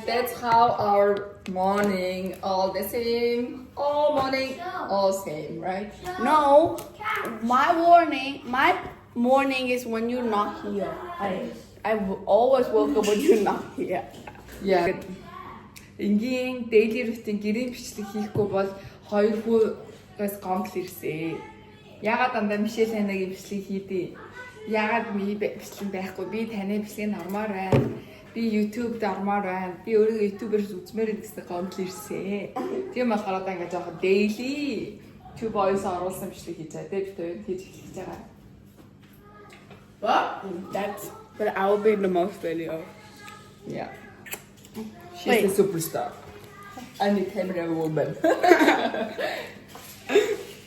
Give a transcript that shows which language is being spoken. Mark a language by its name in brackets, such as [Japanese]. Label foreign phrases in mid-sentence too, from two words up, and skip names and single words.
[English] That's how our morning all the same. All morning, all same, right? No, my morning is when you're not here. I always woke up when you're not here. [Mongolian] Yeah. Энгийн [English] daily routine [Mongolian] гэрийн бичлэг хийхгүй бол 2-аас гомдол ирсэн. Ягаад дандаа Мишель танагийн бичлэг хийдэй? Ягаад би бичлэг байхгүй? Би таны бичлэгийг ормоор байна. Би YouTube-д ормоор байна. Би өөрөө YouTube-ээр үзмээр гэсэн гомдол ирсэн. Тийм болохоор одоо ингээд жоохон [English] daily two boys [Mongolian] оруулсан бичлэг хийж байгаа. Тэ бид хоёр хийж эхлэж байгаа. [English] What? But I will be in the most video. Yeah. She's Wait. the superstar. I'm the camera woman.